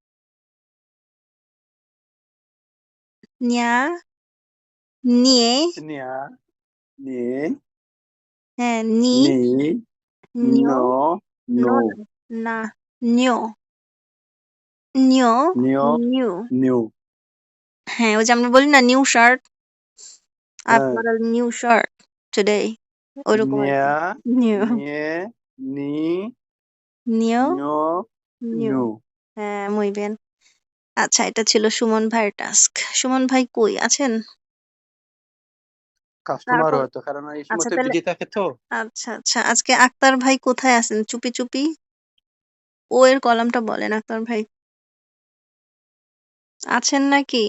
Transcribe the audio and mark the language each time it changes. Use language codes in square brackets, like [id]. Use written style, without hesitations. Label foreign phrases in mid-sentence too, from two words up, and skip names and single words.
[bn] ন্যা, নিয়ে, নিয়া নি হ্যাঁ, নি, নি নিও, নো নো নো না, না, নিও, নিও, নিও নিউ। নিউ হ্যাঁ, ওই যে আমরা বলি না [en] new shirt, I've [bn] হ্যাঁ [en] got a new shirt today. [bn] ওরকম আরকি। নিয়া নিউ, নিয়ে নি নিও, নো নিউ। নু হ্যাঁ, [es] muy bien. [bn] আচ্ছা, এটা ছিল সুমন ভাইয়ের টাস্ক। সুমন ভাই কই আছেন? কাস্টমার তারপর হয়তো কারণ এই সময় আচ্ছা তো তাহলে বিজি থাকে তো আচ্ছা। আজকে আক্তার ভাই কোথায় আছেন? চুপি? ও এর কলামটা বলেন আক্তার ভাই। আছেন নাকি?